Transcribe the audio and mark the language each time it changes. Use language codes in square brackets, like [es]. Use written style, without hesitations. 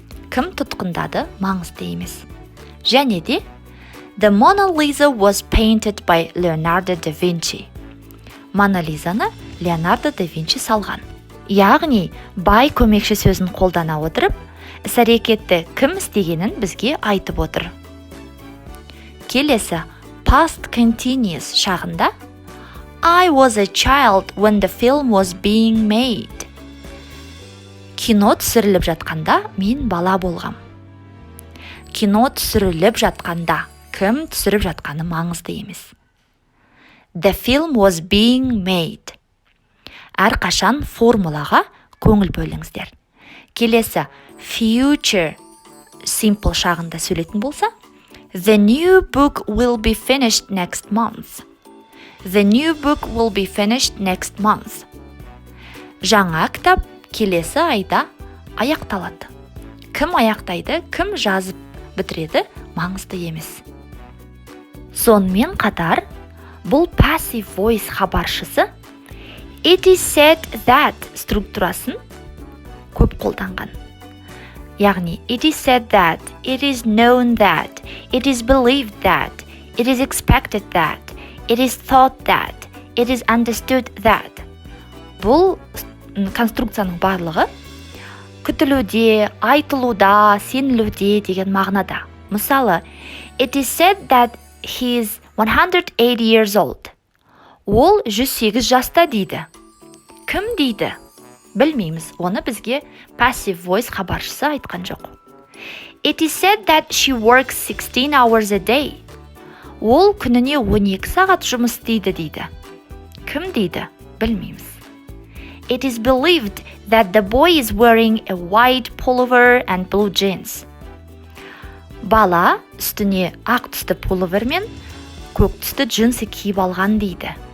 [kk] Кім тұтқындады маңызды емес. Және де, [en] the Mona Lisa was painted by Leonardo da Vinci. [kk] Mona Lisаны Леонардо да Винчи салған. Яғни, by көмекші сөзін қолдана отырып, іс-әрекетті кім істегенін бізге айтып отыр. Келесі, past continuous шағында, [en] I was a child when the film was being made. [kk] Кино түсіріліп жатқанда мен бала болғам. Кино түсіріліп жатқанда кім түсіріп жатқаны маңызды емес. [en] The film was being made. [kk] Әрқашан формулаға көңіл бөліңіздер. Келесі, future simple шағында сөйлейтін болса, [en] the new book will be finished next month. The new book will be finished next month. [kk] Жаңа кітап келесі айда аяқталады. Кім аяқтайды, кім жазып бітіреді, маңызды емес. Сонымен қатар, бұл passive voice хабаршысы [en] it is said that [kk] структурасын көп қолданған. Яғни, [en] it is said that, it is known that, it is believed that, it is expected that, it is thought that, it is understood that. [kk] Бұл конструкцияның барлығы күтілуде, айтылуда, сенілуде деген мағынада. Мысалы, [en] it is said that he is 108 years old. [kk] Ол 108 жаста дейді. Кім дейді? Білмейміз, оны бізге passive voice хабаршысы айтқан жоқ. [en] It is said that she works 16 hours a day. [kk] Ол күніне 12 сағат жұмыс істейді дейді. Кім дейді? Білмейміз. [en] It is believed that the boy is wearing a white pullover and blue jeans. [kk] Бала үстіне ақ түсті пуловер мен көк түсті джинсы киіп алған дейді.